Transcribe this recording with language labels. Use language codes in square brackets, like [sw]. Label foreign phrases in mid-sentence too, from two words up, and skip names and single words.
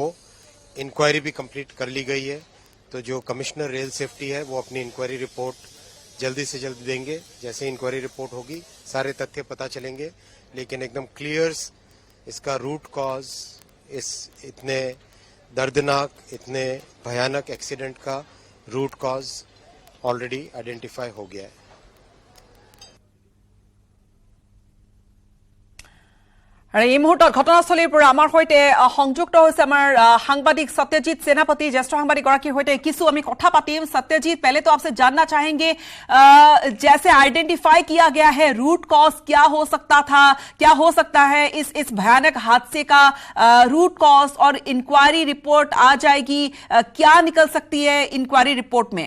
[hi] इंक्वायरी भी कंप्लीट कर ली गई है। तो जो [en] commissioner rail safety [hi] है वो अपनी [en] inquiry report [hi] जल्दी से जल्दी देंगे। जैसे [en] inquiry report [hi] होगी सारे तथ्य पता चलेंगे, लेकिन एकदम क्लियर इसका [en] root cause, [hi] इस इतने दर्दनाक इतने भयानक एक्सीडेंट का [en] root cause already identify [hi] हो गया है। [as] আৰু এই মুহূৰ্তত ঘটনাস্থলীৰ পৰা আমাৰ সৈতে সংযুক্ত হৈছে আমাৰ সাংবাদিক [hi] सत्यजीत सेनापति, [as] জ্যেষ্ঠ সাংবাদিক গৰাকীৰ হোতে কিছু আমি কথা পাতিম। [hi] सत्यजीत, पहले तो आपसे जानना चाहेंगे, जैसे आइडेंटिफाई किया गया है [en] root cause [hi] क्या हो सकता था, क्या हो सकता है इस भयानक हादसे का [en] root cause, [hi] और [en] inquiry report [hi] आ जाएगी, क्या निकल सकती है [en] inquiry report [hi] में?